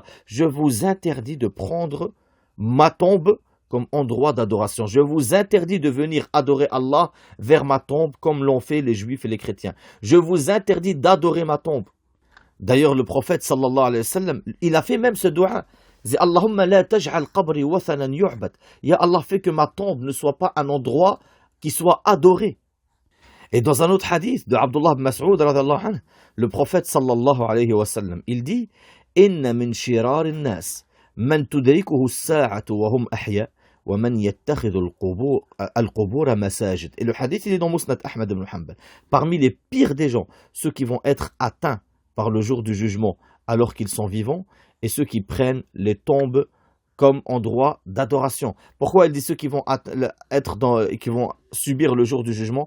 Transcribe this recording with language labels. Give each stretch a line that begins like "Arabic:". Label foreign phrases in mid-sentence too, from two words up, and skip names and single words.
French: Je vous interdis de prendre ma tombe comme endroit d'adoration. Je vous interdis de venir adorer Allah vers ma tombe comme l'ont fait les juifs et les chrétiens. Je vous interdis d'adorer ma tombe. D'ailleurs, le prophète
Arabic: صلى الله عليه وسلم,
French: il a fait même ce doua. Il dit
Arabic: اللهم لا تجعل قبري وثنا يعبد. يا الله,
French: fait que ma tombe ne soit pas un endroit qui soit adoré. Et dans un autre hadith de Abdullah ibn Mas'ud
Arabic: رضي الله عنه,
French: le prophète
Arabic: صلى الله عليه وسلم,
French: il dit
Arabic: إن من شرار الناس من تدركه الساعة وهم أحياء ومن يتخذ القبور مساجد.
French: Et le hadith, il est dans Musnad Ahmad ibn Hanbal. Parmi les pires des gens, ceux qui vont être atteints par le jour du jugement alors qu'ils sont vivants, et ceux qui prennent les tombes comme endroit d'adoration. Pourquoi il dit ceux qui vont qui vont subir le jour du jugement?